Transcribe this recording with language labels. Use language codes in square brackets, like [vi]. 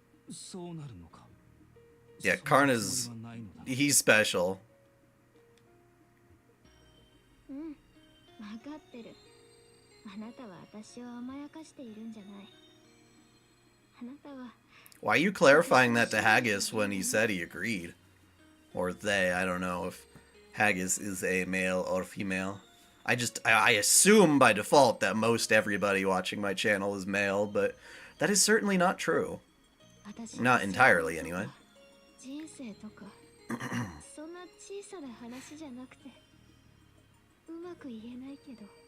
[ja] そうなるのか。 [en] Yeah, Karna's... he's special. [ja] うん、分かってる。あなたは私を甘やかしているんじゃない。あなたは [en] Why are you clarifying that to Haggis when he said he agreed? Or they, I don't know if Haggis is a male or female. I assume by default that most everybody watching my channel is male, but that is certainly not true. Not entirely, anyway. [ja] 人生とかそんな小さな話じゃなくてうまく言えないけど。